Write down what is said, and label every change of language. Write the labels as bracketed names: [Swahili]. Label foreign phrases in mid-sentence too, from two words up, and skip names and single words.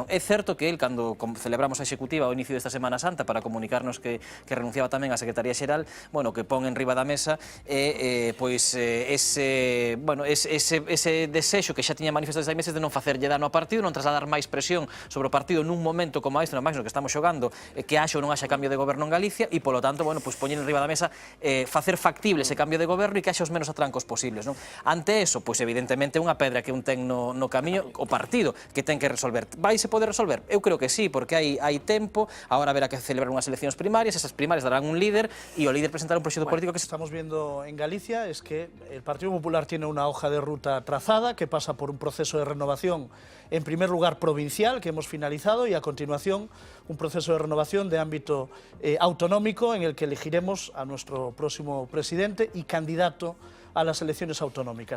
[Galician] É certo que el, cando celebramos a executiva ao inicio desta Semana Santa para comunicarnos que renunciaba tamén á Secretaría Xeral, bueno, que pon en riba da mesa pois ese desexo que xa tiña manifestado desde hai meses de non facerlle dano ao partido, non trasladar máis presión sobre o partido nun momento como este, no máis no que estamos xogando, que haxa ou non haxa cambio de goberno en Galicia, e polo tanto, bueno, pois poñer en riba da mesa facer factible ese cambio de goberno e que haxa os menos atrancos posibles, non? Ante eso, pois evidentemente unha pedra que un ten no camiño, o partido que ten que resolver. Vaise poder resolver? Eu creo que sí, porque hai tempo, agora haberá que celebrar unhas eleccións primarias, esas primarias darán un líder e o líder presentará un proxecto político que [Spanish] estamos viendo en Galicia es que el Partido Popular tiene una hoja de ruta trazada que pasa por un proceso de renovación, en primer lugar provincial, que hemos finalizado, y a continuación un proceso de renovación de ámbito autonómico en el que elegiremos a nuestro próximo presidente y candidato a las elecciones autonómicas.